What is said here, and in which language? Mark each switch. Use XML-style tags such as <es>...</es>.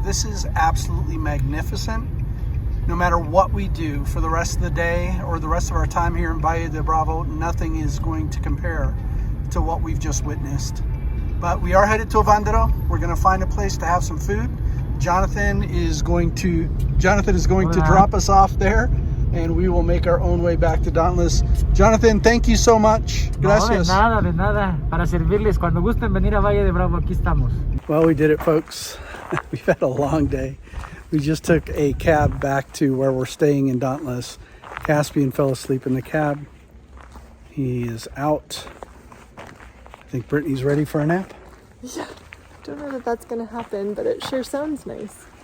<en>This is absolutely magnificent. No matter what we do for the rest of the day or the rest of our time here in Valle de Bravo, nothing is going to compare to what we've just witnessed. But we are headed to Avandaro. We're going to find a place to have some food. Jonathan is going to drop us off there, and we will make our own way back to Dauntless. Jonathan, thank you so much. Gracias.</en> <es>No, de nada. Para servirles. Cuando gusten venir a Valle de Bravo, aquí estamos.</es> <en>Well, we did it, folks. We've had a long day. We just took a cab back to where we're staying in Dauntless. Caspian fell asleep in the cab. He is out. I think Brittany's ready for a nap. Yeah, don't know that that's gonna happen, but it sure sounds nice.</en>